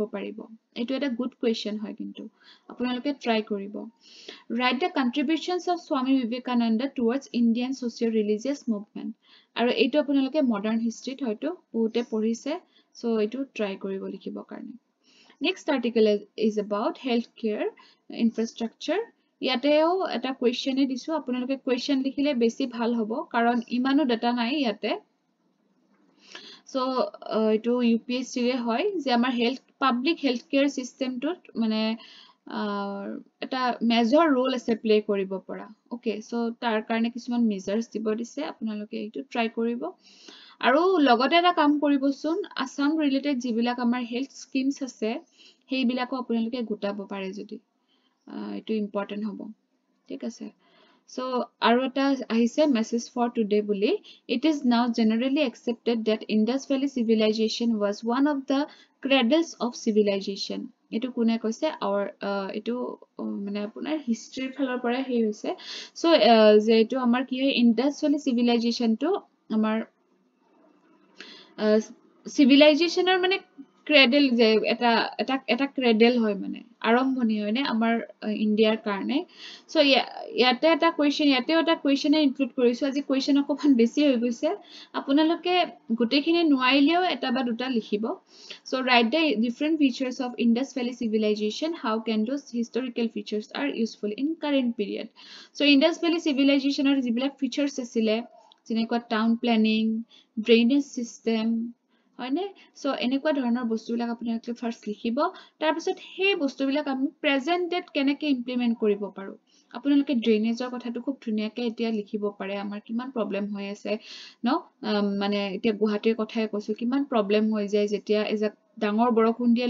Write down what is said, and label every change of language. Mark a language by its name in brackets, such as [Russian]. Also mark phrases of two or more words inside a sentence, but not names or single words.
[Assamese] পাৰিব এইটো এটা [English] good question [Assamese] হয় কিন্তু আপোনালোকে try কৰিব [English] Write the contributions of Swami Vivekananda towards Indian socio-religious movement [Assamese] আৰু এইটো আপোনালোকে [English] modern history [Assamese] হয়তো বহুতে পঢ়িছে so এইটো try কৰিব লিখিব কাৰণে [English] Next article is about healthcare infrastructure [Assamese] ইয়াতেও এটা question দিছো আপোনালোকে question লিখিলে বেছি ভাল হ'ব কাৰণ ইমানো ডাটা নাই ইয়াতে so এইটো UPSC ৰে হয় যে আমাৰ [English] public healthcare system [Assamese] টোত মানে এটা [English] major role [Assamese] আছে প্লে কৰিব পৰা ওকে সো তাৰ কাৰণে কিছুমান মেজাৰ্স দিব দিছে আপোনালোকে এইটো ট্ৰাই কৰিব আৰু লগতে এটা কাম কৰিবচোন [English] Assam related [Assamese] যিবিলাক আমাৰ [English] health schemes [Assamese] আছে সেইবিলাকো আপোনালোকে গোটাব পাৰে যদি এইটো ইম্পৰ্টেন্ট হ'ব ঠিক আছে So আৰু এটা আহিছে [English] message for today [Assamese] বুলি [English] it is now generally accepted that Indus Valley civilization was one of the cradles of civilization [Assamese] এটো কোনে কৈছে our এটো মানে আপোনাৰ হিষ্ট্ৰীৰ ফালৰ পৰা হে হৈছে so যে এটো আমাৰ কি হয় Indus Valley civilization টো আমাৰ চিভিলাইজেশনৰ মানে ক্ৰেডেল যে এটা এটা এটা ক্ৰেডেল হয় মানে আৰম্ভণি হয় নে আমাৰ ইন্ডিয়াৰ কাৰণে সো ইয়াতে এটা কোৱেশ্চন ইয়াতে এটা কোৱেশ্চনে ইনক্লুড কৰিছো আজি কোৱেশ্চন অকমান বেছি হৈ গৈছে আপোনালোকে গুটেখিনি নোৱাৰিলেও এটা বা দুটা লিখিব সো [English] write the different features of Indus Valley civilization how can those historical features are useful in current period [Assamese] so ইন্ডাস ভ্যালি civilizationৰ যিবিলাক ফিচাৰ্স আছিল যেনেকুৱা [English] town planning drainage system [Assamese] হয়নে সো এনেকুৱা ধৰণৰ বস্তুবিলাক আপোনালোকে ফাৰ্স্ট লিখিব তাৰ পিছত সেই বস্তুবিলাক আমি [English] present date [Assamese] কেনেকৈ ইমপ্লিমেন্ট কৰিব পাৰো আপোনালোকে ড্ৰেইনেজৰ কথাটো খুব ধুনিয়াকৈ এতিয়া লিখিব পাৰে আমাৰ কিমান প্ৰবলেম হৈ আছে ন মানে এতিয়া গুৱাহাটীৰ কথাই কৈছো কিমান প্ৰবলেম হৈ যায় যেতিয়া এজা ডাঙৰ বৰষুণ দিয়ে